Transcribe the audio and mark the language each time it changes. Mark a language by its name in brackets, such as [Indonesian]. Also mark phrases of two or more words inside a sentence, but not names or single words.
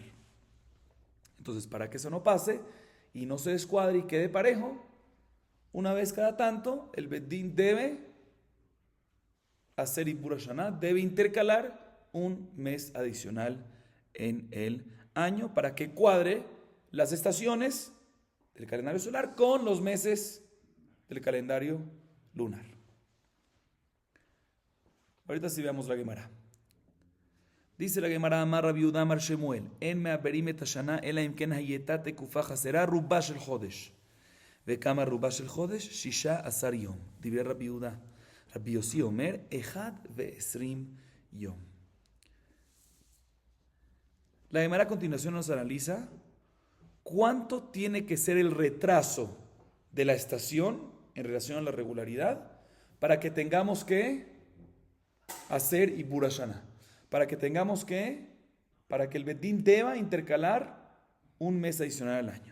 [Spanish] Entonces, para que eso no pase y no se descuadre y quede parejo, una vez cada tanto el Beddin debe hacer [Hebrew] עיבור השנה, [Spanish] debe intercalar un mes adicional en el año para que cuadre las estaciones del calendario solar con los meses del calendario lunar. Ahorita sí veamos la Gemara. Dice la Gemara: [Hebrew] אמר רבי יהודה אמר שמואל, אין מעברים את השנה אלא אם כן היתה תקופה חסרה רובה של חודש. וכמה רובה של חודש? 16 יום. דיבר רבי יהודה. רבי יוסי אומר, 21 יום. [Spanish] La Gemara a continuación nos analiza cuánto tiene que ser el retraso de la estación en relación a la regularidad para que tengamos que hacer [Hebrew] עיבור השנה, [Spanish] para que el Beddin deba intercalar un mes adicional al año.